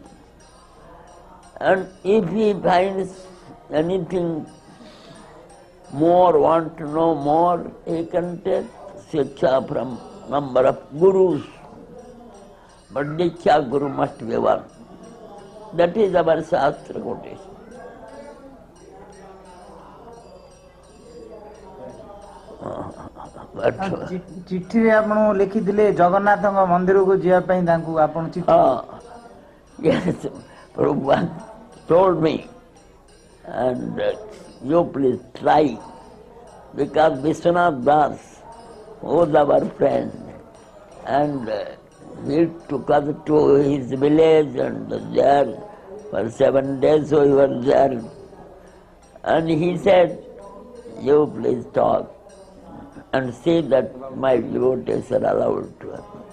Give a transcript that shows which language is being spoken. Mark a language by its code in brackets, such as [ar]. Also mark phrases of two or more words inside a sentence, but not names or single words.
[en] And if he finds anything more, want to know more, he can take Siksha from number of gurus. But Diksha Guru must be one. That is our Shastra quotation. [or] ଚିଠିରେ ଆପଣ ଲେଖିଥିଲେ ଜଗନ୍ନାଥଙ୍କ ମନ୍ଦିରକୁ ଯିବା ପାଇଁ ତାଙ୍କୁ ଆପଣ ଚିଠି [en] Yes, Prabhupada told me, and you please try, because Vishwanath Das was our friend, and he took us to his village, and there for 7 days we were there, and he said, you please talk and see that my devotees are allowed to have.